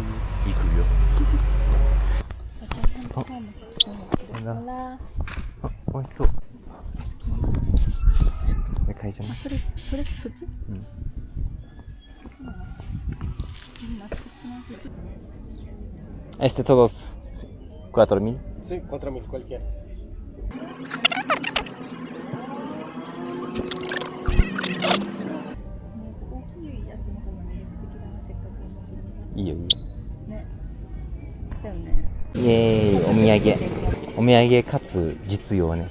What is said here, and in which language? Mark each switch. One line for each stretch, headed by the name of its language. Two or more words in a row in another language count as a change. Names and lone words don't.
Japanese: あ、なんだ。あら、あ、美味しそう。これ買いじゃない？そっち？うん。そっちなの？懐かしくないけど。
Spanish: todos 4,000? Sí, 4.000 cualquiera.
Japanese: 大きいやつの方が魅力的だな、せっかくお祭りに。いいよいいよ。ね。だよね。イエーイ、お土産。お土産かつ実用ね。